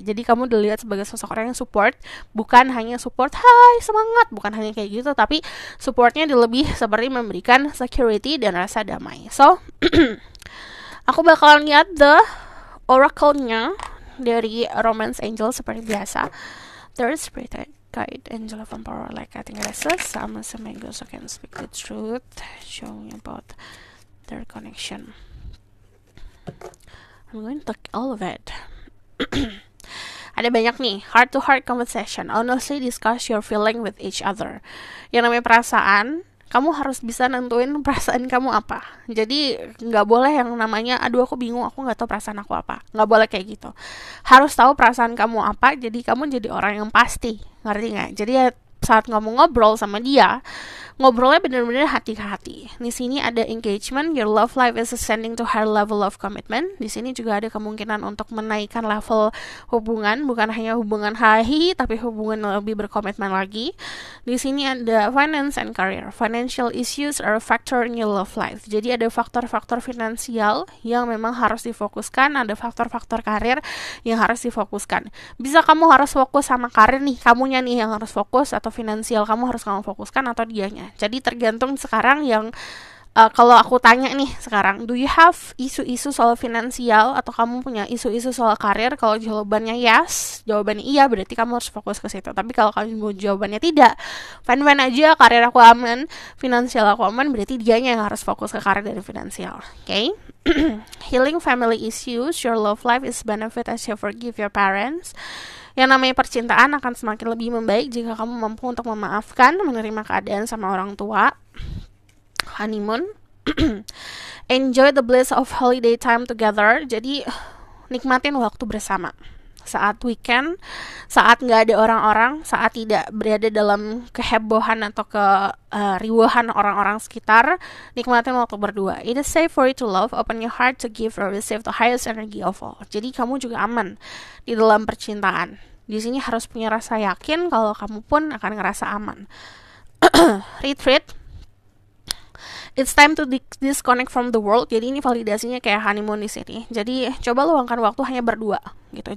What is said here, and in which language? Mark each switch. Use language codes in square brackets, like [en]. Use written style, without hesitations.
[id] Jadi kamu dilihat sebagai seseorang yang support, bukan hanya support, hai semangat, bukan hanya kayak gitu, tapi supportnya lebih seperti memberikan security dan rasa damai. So, aku bakalan lihat the oracle-nya dari Romance Angel seperti biasa. [en] Third Spirit Guide Angel of Empower, like I think it says, some angels can speak the truth, showing about their connection. I'm going to take all of it. Ada banyak nih, heart to heart conversation, honestly discuss your feeling with each other. [id] Yang namanya perasaan, kamu harus bisa nentuin perasaan kamu apa. Jadi nggak boleh yang namanya, aduh aku bingung, aku nggak tahu perasaan aku apa. Nggak boleh kayak gitu. Harus tahu perasaan kamu apa, jadi kamu jadi orang yang pasti. Ngerti nggak? Jadi ya, saat kamu ngobrol sama dia, ngobrolnya bener-bener hati ke hati. [en] Di sini ada engagement, your love life is ascending to higher level of commitment. [id] Di sini juga ada kemungkinan untuk menaikkan level hubungan, bukan hanya hubungan hahi, tapi hubungan lebih berkomitmen lagi. Di sini ada finance and career. [en] Financial issues are a factor in your love life. [id] Jadi ada faktor-faktor finansial yang memang harus difokuskan, ada faktor-faktor karir yang harus difokuskan. Bisa kamu harus fokus sama karir nih, kamunya nih yang harus fokus, atau finansial kamu harus kamu fokuskan, atau dianya. Jadi tergantung sekarang yang kalau aku tanya nih sekarang, do you have isu-isu soal finansial atau kamu punya isu-isu soal karir? Kalau jawabannya yes, jawabannya iya, berarti kamu harus fokus ke situ. Tapi kalau kamu jawabannya tidak, fine-fine aja, karir aku aman, finansial aku aman, berarti dianya yang harus fokus ke karir dan finansial. Oke? [en] Healing family issues, your love life is benefit as you forgive your parents. [id] Yang namanya percintaan akan semakin lebih membaik jika kamu mampu untuk memaafkan, menerima keadaan sama orang tua. [en] Honeymoon. Enjoy the bliss of holiday time together. [id] Jadi nikmatin waktu bersama. Saat weekend, saat nggak ada orang-orang, saat tidak berada dalam kehebohan atau keriuhan orang-orang sekitar, nikmatin waktu berdua. [en] It is safe for you to love, open your heart to give or receive the highest energy of all. [id] Jadi kamu juga aman di dalam percintaan. Di sini harus punya rasa yakin kalau kamu pun akan ngerasa aman. Retreat. [en] It's time to disconnect from the world. [id] Jadi ini validasinya kayak honeymoon di sini. Jadi coba luangkan waktu hanya berdua gitu.